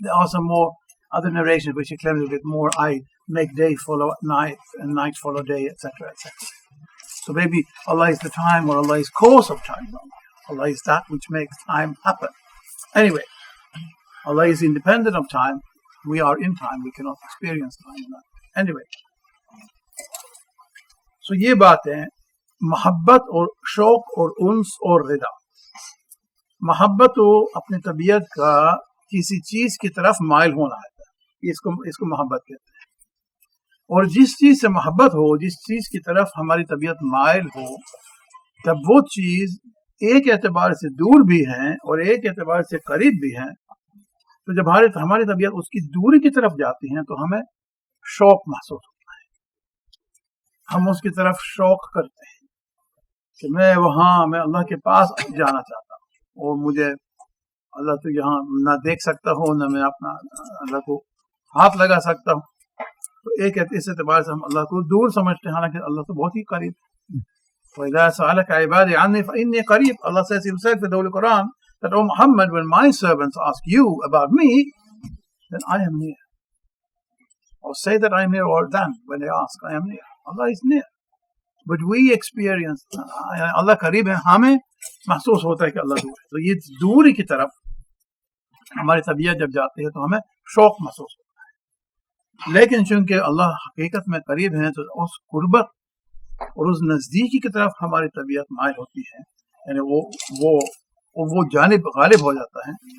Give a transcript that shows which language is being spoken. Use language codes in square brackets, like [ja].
[en] There are some more other narrations which he claims a bit more. I make day follow night, and night follow day, etc., etc. So maybe Allah is the time, or Allah is cause of time. Allah is that which makes time happen. Anyway, Allah is independent of time. We are in time. We cannot experience time. Anyway, so [hi] ये बात है मोहब्बत और शौक और उन्स और रिदा. मोहब्बत हो अपनी तबीयत का किसी चीज की तरफ माइल होना है, इसको मोहब्बत कहते हैं. और जिस चीज से मोहब्बत हो, जिस चीज की तरफ हमारी तबीयत माइल हो, तब वो चीज एक एतबार से दूर भी है और एक एतबार से करीब भी है. तो जब हमारी तबीयत उसकी दूरी की तरफ जाती है तो हमें शौक महसूस होता है. हम उसकी तरफ शौक करते हैं कि मैं अल्लाह के पास जाना चाहता हूँ, और मुझे अल्लाह तो यहाँ ना देख सकता हूँ, ना मैं अपना अल्लाह को हाथ लगा सकता हूँ. तो एक इस एतबार से हम अल्लाह को दूर समझते हैं, हालांकि अल्लाह तो बहुत ही करीब. [ar] وَإِذَا سَأَلَكَ عِبَادِي عَنِّي فَإِنِّي قَرِيبٌ. [en] Allah says Himself in the Holy Quran that, "O Muhammad, when my servants ask you about me, then I am near." Or say that I am near, or them when they ask, I am near. Allah is near. But we experience [hi] Allah करीब है, हमें महसूस होता है कि अल्लाह दूर है. तो ये दूरी की तरफ हमारी तबीयत जब जाती है तो हमें शौक महसूस होता है. लेकिन चूंकि अल्लाह हकीकत में करीब है, तो उस कुर्बत और उस नजदीकी की तरफ हमारी तबीयत माइल होती है, यानी वो जानिब गालिब हो जाता है.